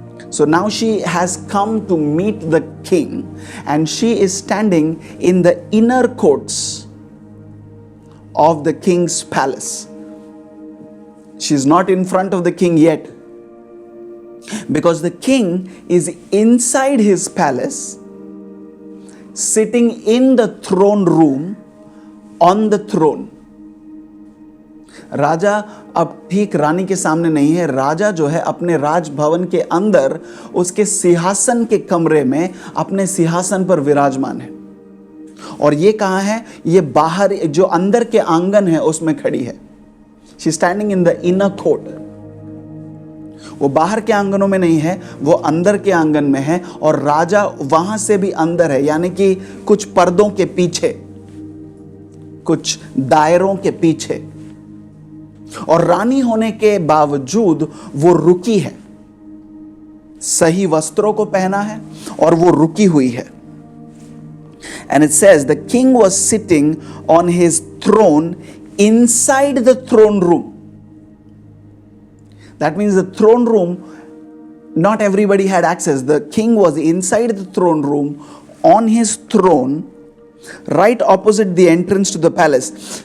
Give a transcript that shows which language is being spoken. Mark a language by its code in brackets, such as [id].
[en] So now she has come to meet the king, and she is standing in the inner courts of the king's palace. She's not in front of the king yet, because the king is inside his palace, sitting in the throne room on the throne. [hi] राजा अब ठीक रानी के सामने नहीं है, राजा जो है अपने राजभवन के अंदर उसके सिंहासन के कमरे में अपने सिंहासन पर विराजमान है। और ये कहाँ है? ये बाहर जो अंदर के आंगन है उसमें खड़ी है। [en] She standing in the inner court. [hi] वो बाहर के आंगनों में नहीं है, वो अंदर के आंगन में है, और राजा वहां से भी अंदर है, यानी कि कुछ पर्दों के पीछे, कुछ दायरों के पीछे। और रानी होने के बावजूद वो रुकी है, सही वस्त्रों को पहना है और वो रुकी हुई है। [en] And it says the king was sitting on his throne inside the throne room. That means the throne room, not everybody had access. The king was inside the throne room on his throne, right opposite the entrance to the palace.